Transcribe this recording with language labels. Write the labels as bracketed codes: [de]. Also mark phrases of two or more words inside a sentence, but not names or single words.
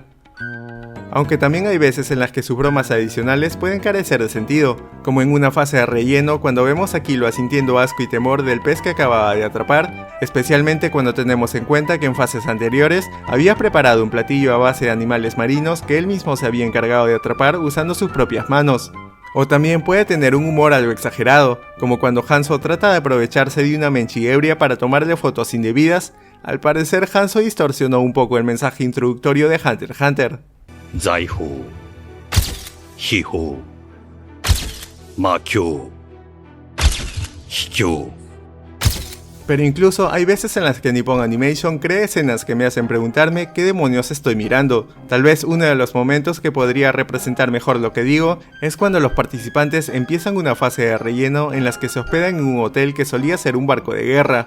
[es] Aunque también hay veces en las que sus bromas adicionales pueden carecer de sentido, como en una fase de relleno cuando vemos a Killua sintiendo asco y temor del pez que acababa de atrapar, especialmente cuando tenemos en cuenta que en fases anteriores había preparado un platillo a base de animales marinos que él mismo se había encargado de atrapar usando sus propias manos. O también puede tener un humor algo exagerado, como cuando Hanzo trata de aprovecharse de una Menchi ebria para tomarle fotos indebidas. Al parecer Hanzo distorsionó un poco el mensaje introductorio de Hunter x Hunter. [ja] 財宝、秘宝、魔境、秘境。 [es] Pero incluso hay veces en las que Nippon Animation crea escenas que me hacen preguntarme qué demonios estoy mirando. Tal vez uno de los momentos que podría representar mejor lo que digo es cuando los participantes empiezan una fase de relleno en las que se hospedan en un hotel que solía ser un barco de guerra.